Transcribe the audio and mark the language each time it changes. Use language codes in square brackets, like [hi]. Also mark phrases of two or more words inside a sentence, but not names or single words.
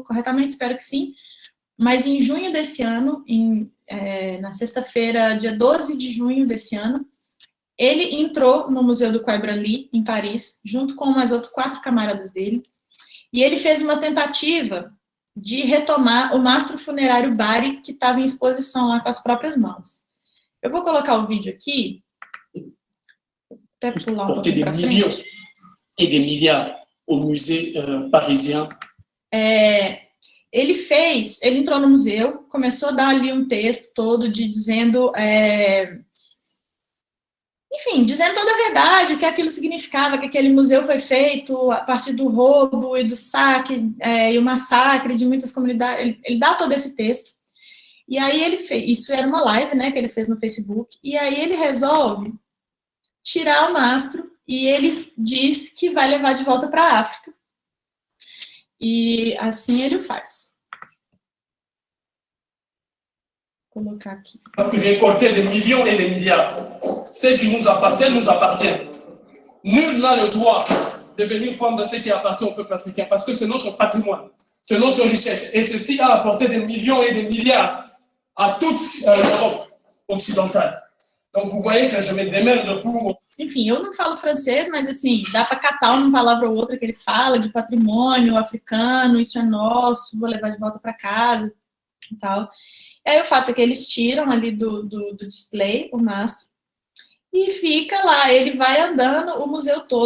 [pt] corretamente, espero que sim, mas em junho desse ano, na sexta-feira, dia 12 de junho desse ano, ele entrou no Museu do Quai Branly, em Paris, junto com mais outros 4 camaradas dele, e ele fez uma tentativa de retomar o mastro funerário Bari, que estava em exposição lá com as próprias mãos. Eu vou colocar o vídeo aqui, até pular um pouquinho para frente. [fr] E des milliards au musée parisien. [pt] Ele entrou no museu, começou a dar ali um texto todo dizendo toda a verdade, o que aquilo significava, que aquele museu foi feito a partir do roubo e do saque, e o massacre de muitas comunidades. Ele dá todo esse texto. E aí ele fez, isso era uma live, né, que ele fez no Facebook, e aí ele resolve tirar o mastro, e ele diz que vai levar de volta para a África. E assim ele o faz. Vou colocar aqui. [fr] Récolter des millions et des milliards. Ce qui nous appartient, nous appartient. Nul n'a le droit de venir prendre ce qui appartient au peuple africain, parce que c'est notre patrimoine, c'est notre richesse, et ceci a apporté des millions et des milliards à toute l'Europe occidentale. Donc, vous voyez que je me démerde pour... [pt] Enfim, eu não falo francês, mas assim, dá para catar uma palavra ou outra que ele fala de patrimônio africano, isso é nosso, vou levar de volta para casa e tal. E aí o fato é que eles tiram ali do display o mastro e fica lá, ele vai andando o museu todo,